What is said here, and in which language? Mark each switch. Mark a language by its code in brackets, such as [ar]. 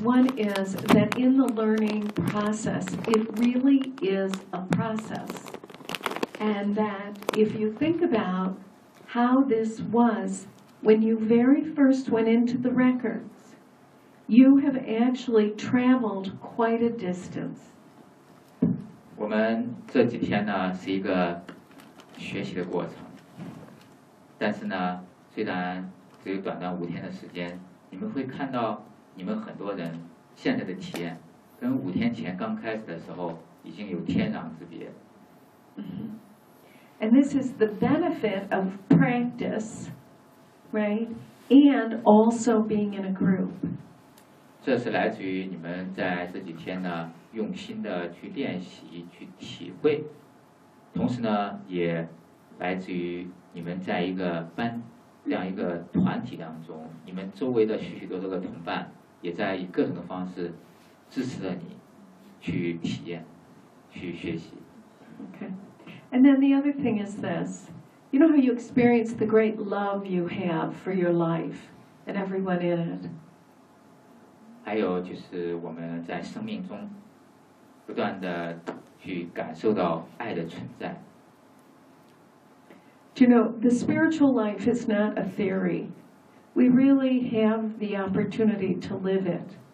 [en] One is that in the learning process, it really is a process. And that if you think about how this was when you very first went into the records, you have actually traveled quite a distance. [zh] 我们这几天呢是一个学习的过程，但是呢，虽然只有短短五天的时间，你们会看到你们很多人现在的体验，跟五天前刚开始的时候已经有天壤之别。 [en] And this is the benefit of practice, right? And also being in a group. [zh] 这是来自于你们在这几天呢，用心的去练习、去体会。同时呢，也来自于你们在一个班这样一个团体当中，你们周围的许许多多的同伴也在以各种的方式支持着你去体验、去学习。 [en] Okay, and then the other thing is this: you know how you experience the great love you have for your life and everyone in it. [zh] 还有就是我们在生命中不断的。去感受到爱的存在。 [en] Do you know, the spiritual life is not a theory. We really have the opportunity to live it.